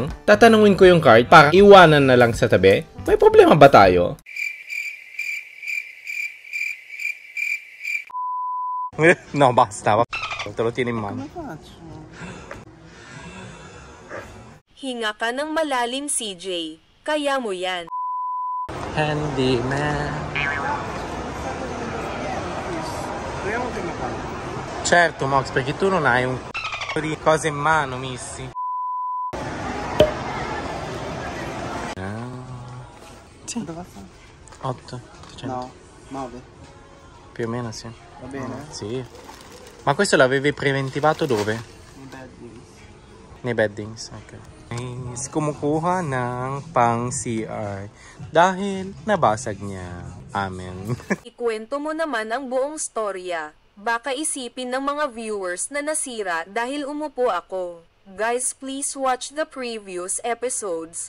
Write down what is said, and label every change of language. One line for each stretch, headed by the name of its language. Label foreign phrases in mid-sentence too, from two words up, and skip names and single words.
Filipino: Tatanungin ko yung card para iwanan na lang sa tabi. May problema ba tayo? No, basta.
Italian: Te lo tieni in mano.
Filipino: Hinga ka ng malalim, CJ. Kaya mo yan. Handyman.
Italian: Proviamo prima qua. Certo, Max, perché tu non hai un di cose in mano, Missy. Sì. Dove fa? 8. No, 9. Più o meno, sì. Va bene? Sì. Ma questo l'avevi preventivato dove? Nei beddings. Nei beddings, ok.
Filipino: Guys, kumukuha ng pang CR dahil nabasag niya. Amen. Ikwento mo naman ang buong storya. Baka isipin ng mga viewers na nasira dahil umupo ako. Guys,
English: please watch the previous episodes.